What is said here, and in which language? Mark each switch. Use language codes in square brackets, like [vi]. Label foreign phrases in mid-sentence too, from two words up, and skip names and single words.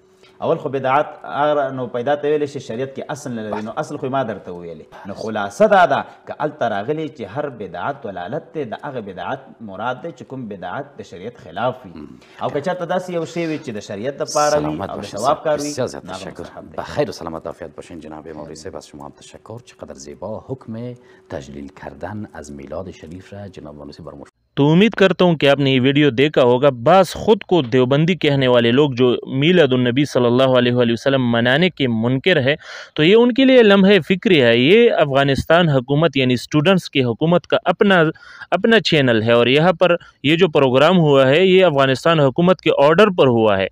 [ps] اول خو بدعت هغه نو پیدا ته ویلی شي شریعت کې اصل نه لري، نو اصل خو ما درته ویلی. نو خلاصه دا ده که هلته راغلی چې هر بدعت ولالت دی، د هغه بدعت مراد دی چې کوم بدعت د شریعت خلاف وي، او که چېرته داسې یو شی وي چې د شریعت دپاره وي او د ثواب کار وي، [fa] بسیار زیاد تشکر. بخیر و سلامت عافیت باشین جناب مولوی صاحب، از شما هم تشکر. چقدر زیبا حکم تجلیل کردن از میلاد شریف را جناب مولوی صاحب برموش. [ur] تو امید کرتا ہوں کہ آپ نے یہ ویڈیو دیکھا ہوگا. بعض خود کو دیوبندی کہنے والے لوگ جو میلاد النبی [ar] صلی اللہ علیہ وآلہ وسلم [ur] منانے کے منکر ہے، تو یہ ان کے لیے لمحہ فکری ہے. یہ افغانستان حکومت یعنی اسٹوڈنٹس کی حکومت کا اپنا چینل ہے، اور یہاں پر یہ جو پروگرام ہوا ہے یہ افغانستان حکومت کے آرڈر پر ہوا ہے.